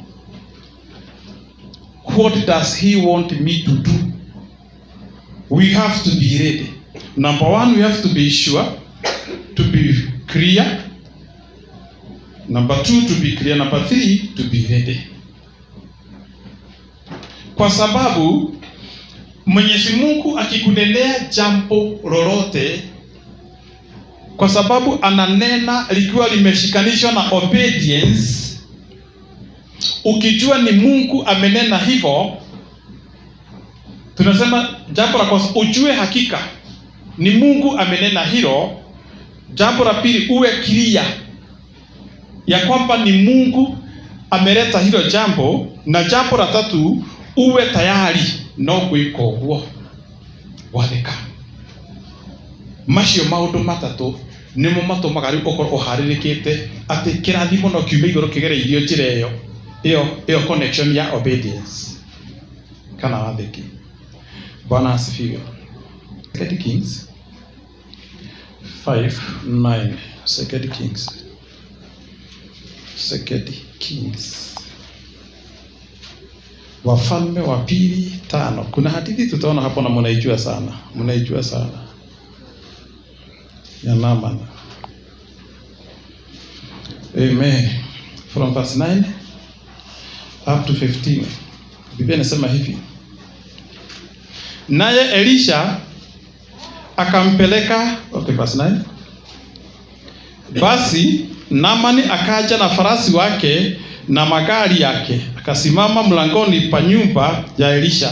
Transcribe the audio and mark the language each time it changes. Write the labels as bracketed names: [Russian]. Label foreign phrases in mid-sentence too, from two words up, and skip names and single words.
[English] What does He want me to do? We have to be ready. Number 1, we have to be sure, to be clear. Number 2, to be clear. Number 3, to be ready. [Swahili] Kwa sababu Mwenyezi Mungu akikunenea jambo lolote, kwa sababu ananena likiwa limeshikanishwa na obedience, ukijua ni Mungu amenena hivyo, tunasema jambo la kwanza ujue hakika ni Mungu amenena hilo. Jambo la pili uwe clear ya kwamba ni Mungu ameleta hilo jambo, na jambo la tatu uwe tayari [Kikuyu] no gwika uguo wathika. Macio maundu matatu nimo matumaga riu ukorwo uharirikite ati kirathimo no kiume iguru kigereirio njira iyo connection ya obedience kana wathiki. [Swahili] Bwana asifiwe. 2 Kings 5:9. [English] 2 Kings. 2 Kings. [Swahili] Wafalme wa pili 5. Kuna hadithi tutaona hapo na mnaijua sana. Mnaijua sana. Ya Naaman. [English] Amen. From verse 9 up to 15. [Swahili] Biblia inasema hivi. Naye Elisha akampeleka, okay, verse 9. Basi Naamani akaja na farasi wake na magari yake, akasimama mlangoni pa nyumba ya Elisha.